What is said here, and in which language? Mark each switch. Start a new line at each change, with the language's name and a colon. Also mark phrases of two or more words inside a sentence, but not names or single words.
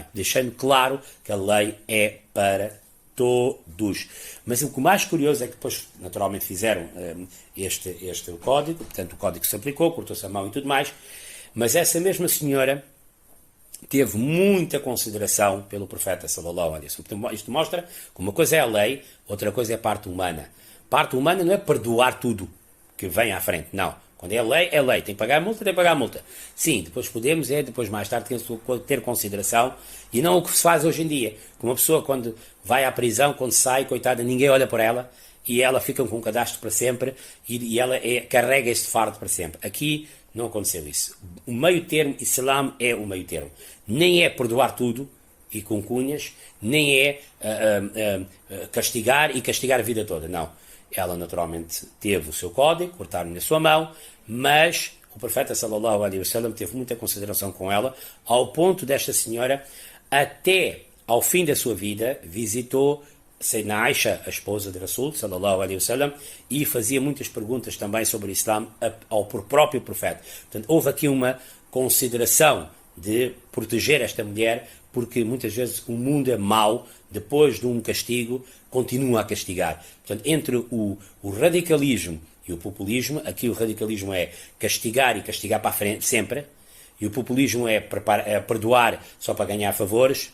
Portuguese: Deixando claro que a lei é para todos. Mas o que mais curioso é que depois, naturalmente, fizeram este código, portanto, o código se aplicou, cortou-se a mão e tudo mais, mas essa mesma senhora teve muita consideração pelo profeta,
Arabic: صلى الله عليه وسلم.
Portuguese: Isto mostra que uma coisa é a lei, outra coisa é a parte humana. Parte humana não é perdoar tudo que vem à frente, não. Quando é lei. Tem que pagar a multa, tem que pagar a multa. Sim, depois podemos, depois mais tarde, ter consideração, e não o que se faz hoje em dia. Uma pessoa, quando vai à prisão, quando sai, coitada, ninguém olha por ela, e ela fica com um cadastro para sempre, e ela carrega este fardo para sempre. Aqui não aconteceu isso. O meio termo, Islã é o meio termo. Nem é perdoar tudo, e com cunhas, nem é castigar a vida toda, não. Ela naturalmente teve o seu código, cortaram-lhe a sua mão, mas o profeta
Arabic: صلى الله عليه وسلم
Portuguese: teve muita consideração com ela, ao ponto desta senhora, até ao fim da sua vida, visitou Sayyidina Aisha, a esposa de Rasul
Arabic: صلى الله عليه وسلم,
Portuguese: e fazia muitas perguntas também sobre o Islã ao próprio profeta. Portanto, houve aqui uma consideração de proteger esta mulher, porque muitas vezes o mundo é mau, depois de um castigo, continua a castigar. Portanto, entre o radicalismo e o populismo, aqui o radicalismo é castigar e castigar para a frente, sempre, e o populismo é perdoar só para ganhar favores.